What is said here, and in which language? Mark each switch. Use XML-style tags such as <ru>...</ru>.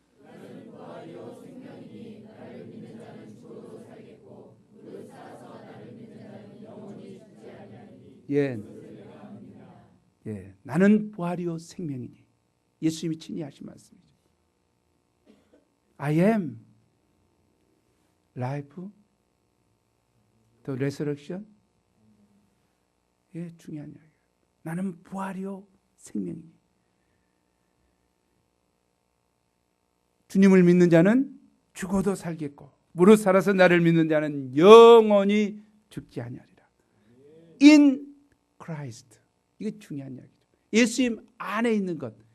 <ko>나는 부활이요 생명이니 나를 믿는 자는 죽어도 살겠고 무릇 살아서 나를 믿는 자는 영원히 죽지 아니하리니. 예, 나는 부활이요 생명이니. 예수님이 친히 하신 말씀이죠.</ko> <en>I am life, the resurrection.</en> <ko>예, 중요한 이야기예요. 나는 부활이요 생명이니. 주님을 믿는 자는 죽어도 살겠고 무릇 살아서 나를 믿는 자는 영원히 죽지 아니하리라.</ko> <en>In Christ.</en> <ko>이게 중요한 이야기죠. 예수님 안에 있는 것.</ko>